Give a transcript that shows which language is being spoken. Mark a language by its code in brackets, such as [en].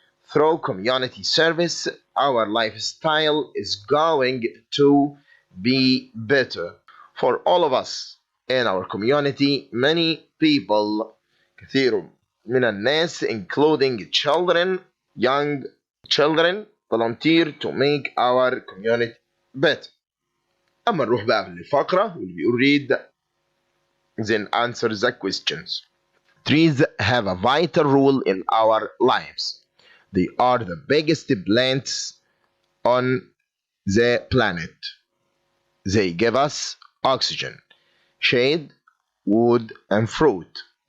[en] Through community service, our lifestyle is going to be better for all of us in our community. Many people, [ar] كثير من الناس, [en] including children, young children, volunteer to make our community better. [ar] أما نروح بقى للفقرة واللي بيقول [en] read then answer the questions. Trees have a vital role in our lives. They are the biggest plants on the planet. They give us oxygen, shade, wood, and fruit.